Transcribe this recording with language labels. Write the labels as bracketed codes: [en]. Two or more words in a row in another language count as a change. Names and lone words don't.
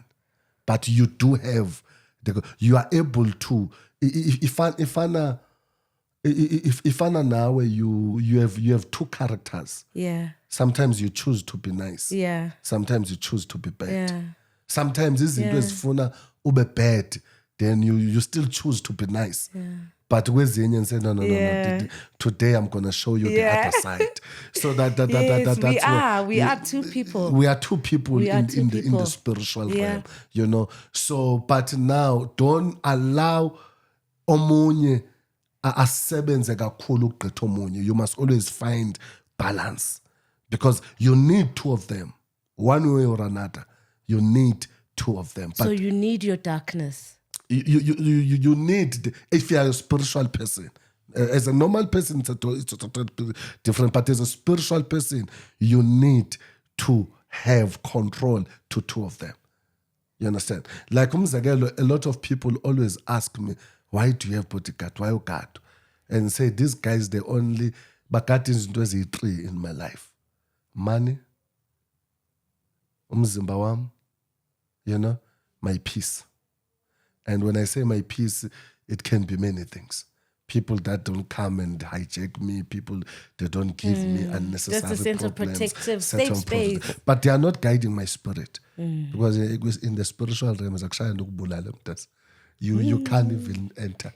[en] But you do have you are able to if now you have 2 characters. Yeah. Sometimes you choose to be nice. Yeah. Sometimes you choose to be bad. Yeah. Sometimes [xh] izinto ezifuna ube [en] bad, then you still choose to be nice. Yeah. But kwezinye and say no. Today I'm gonna show you the other side. So that's we are 2 people. We are 2 people in the spiritual realm. So but now don't allow [xh] omunye asebenze kakhulu ukugqitha omunye. [en] You must always find balance, because you need 2 of them, one way or another. You need 2 of them. But so you need your darkness. You need, if you are a spiritual person, as a normal person, it's totally different. But as a spiritual person, you need to have control to 2 of them. You understand? Like a lot of people always ask me, why do you have bodyguard? Why you guard? And say, these guys, they only, but that is 3 in my life. Money, [xh] umzimba wam, [en] my peace. And when I say my peace, it can be many things. People that don't come and hijack me, people that don't give me unnecessary problems. Just a sense of protective safe space. But they are not guiding my spirit. Because in the spiritual realm, you can't even enter.